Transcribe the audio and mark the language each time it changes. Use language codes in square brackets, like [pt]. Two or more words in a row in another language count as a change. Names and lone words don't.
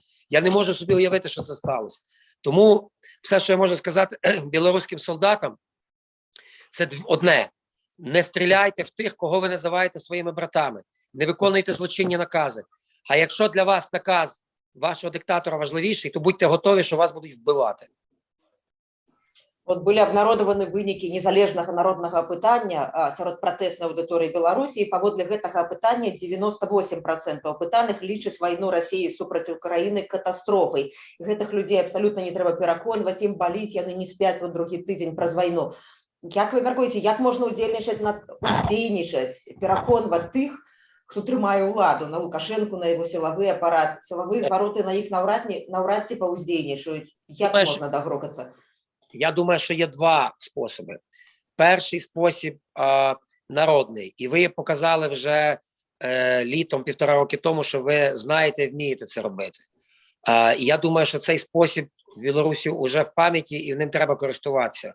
[uk] Я не можу собі уявити, що це сталося. Тому все, що я можу сказати білоруським солдатам, це одне. Не стріляйте в тих, кого ви називаєте своїми братами. Не виконуйте злочинні накази. А якщо для вас наказ вашого диктатора важливіший, то будьте готові, що вас будуть вбивати. [be] От былі абнародаваны вынікі незалежнага народнага апытання сярод пратэснай аўдыторыі Беларусі, і паводле гэтага апытання 98% апытаных лічаць вайну Расіі супраць Украіны катастрофай. Гэтых людзей абсалютна не трэба пераконваць, ім баліць, яны не спяць вот другі тыдзень праз вайну. Як вы мяркуеце, як можна ўдзельнічаць, пераконваць тых, хто трымае ўладу, на Лукашенку, на яго сілавы апарат, сілавыя звароты на іх наўрад ці паўздзейнічаюць? Як можна дагрокацца? [uk] Я думаю, що є два способи. Перший спосіб народний. І ви показали вже літом, 1,5 роки тому, що ви знаєте і вмієте це робити. І я думаю, що цей спосіб в Білорусі вже в пам'яті і ним треба користуватися.